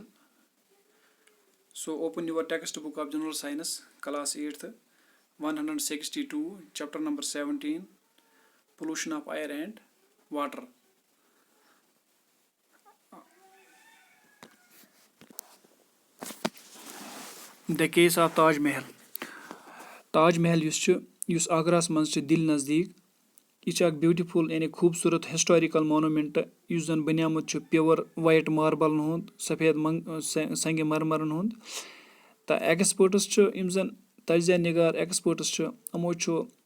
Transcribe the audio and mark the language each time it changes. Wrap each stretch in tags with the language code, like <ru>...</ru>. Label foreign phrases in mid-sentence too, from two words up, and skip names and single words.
<en>So, open your textbook of General Science, class 8th, 162, chapter number 17, pollution of air and water. The case of Taj Mahal.</en> <ks>Taj Mahal یُس آگراہَس منٛز چھِ دِلہِ نزدیٖک یہِ چھِ اکھ بیوٹِفُل یعنی خوٗبصوٗرت</ks> <en>historical monument</en> <ks>یُس زَن بَنیومُت چھُ</ks> <en>pure white marble</en> <ks>ہُنٛد سفید سنگہِ مرمرن ہُنٛد تہٕ ایکسپٲٹٕس چھِ یِم زَن تجزیہ نِگار ایکسپٲٹٕس چھِ یِمو چھُ</ks>